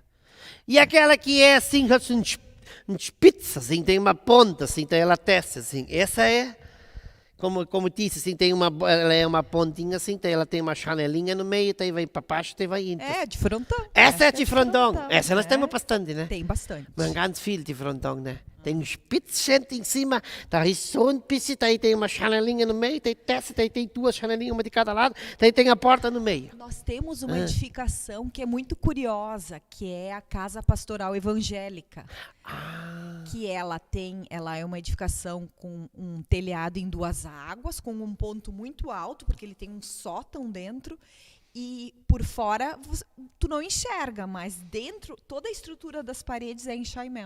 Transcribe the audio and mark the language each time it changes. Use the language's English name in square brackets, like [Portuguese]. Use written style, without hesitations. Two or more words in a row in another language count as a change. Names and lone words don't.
[Portuguese] E aquela que é assim, um spitz, assim, tem uma ponta, assim, tem ela testa, assim. Essa é, como disse, assim, ela é uma pontinha, assim, ela tem uma chanelinha no meio, daí vai para baixo, daí vai indo. É, de frontão. Essa é de frontão. Essa nós temos bastante, né? Tem bastante. Mas [German] ganz viel [Portuguese] de frontão, né? Tem um spitzchen em cima, [German] da ist so ein bisschen, [Portuguese] daí tem uma chanelinha no meio, daí testa, daí tem duas chanelinhas, uma de cada lado, daí tem a porta no meio. Nós temos uma edificação que é muito curiosa, que é a Casa Pastoral Evangélica. Que ela é uma edificação com um telhado em 2 águas, com um ponto muito alto, porque ele tem um sótão dentro, e por fora tu não enxerga, mas dentro toda a estrutura das paredes é em chaimel.